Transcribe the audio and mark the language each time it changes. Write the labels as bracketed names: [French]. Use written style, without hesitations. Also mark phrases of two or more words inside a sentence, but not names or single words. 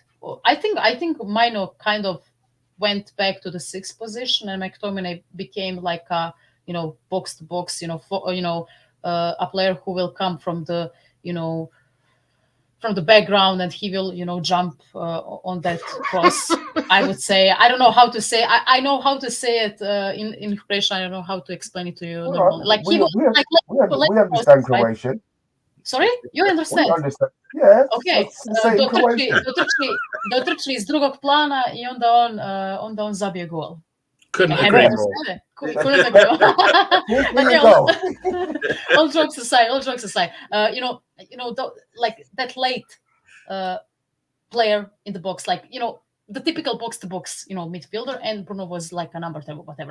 [English] I think Mainoo kind of went back to the 6th position, and McTominay became like a box to box, a player who will come from the from the background, and he will jump on that cross. I would say, I don't know how to say. I know how to say it in Croatian. I don't know how to explain it to you. Like we understand Croatian. Right? Sorry, you understand? We understand. Yeah. Okay. [Croatian] Dotrči iz drugog plana i onda on zabije gol. [English] Couldn't agree more. Couldn't agree more. All jokes aside, like that late player in the box, like the typical box to box, midfielder, and Bruno was like a number 10 or whatever.